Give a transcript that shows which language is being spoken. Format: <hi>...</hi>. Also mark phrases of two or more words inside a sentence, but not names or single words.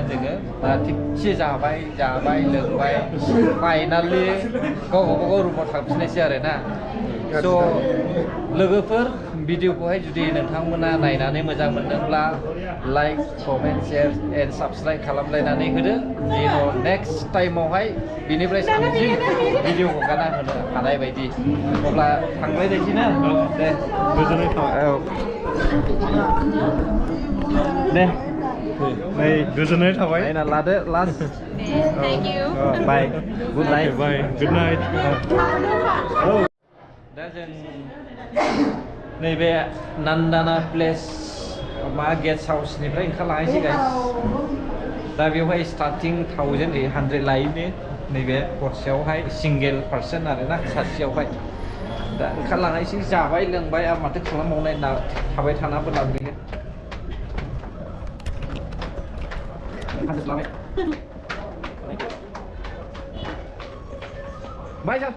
<brx>जोङो दा थिगसे जाबाय लोंबाय फाइनालि गावबागाव रुमाव थांफिननायसै आरोना स' लोगोफोर भिडिअखौहाय जुदि नोंथांमोना नायनानै मोजां मोनदोंब्ला</brx> <en>like comment share and subscribe</en> <brx>खालामलायनानै होदो जेन' नेक्स्ट टाइमावहाय बिनिफ्राय साबसिन भिडिअ हगारना होनो हानाय बायदि अब्ला थांलायनोसै ना दे गोजोननाय थाबाय औ दे नै गोजोननाय थाबाय नायना लादो लास्ट</brx> <en>Thank you. bye good night bye good night</en> <brx>दा जों नैबे नान्दाना प्लेस मा गेस्ट हाउसनिफ्राय ओंखारलांनोसै गाइस दा बेवहाय स्टार्टिं 1800 लायोनो नैबे हरसेयावहाय</brx> <en>single person</en> <brx>आरोना सासेयावहाय दा ओंखारलांनोसै जाबाय लोंबाय आरो माथो खालामबावनाय ना थाबाय थानाबो लांगोन बाय जा</brx>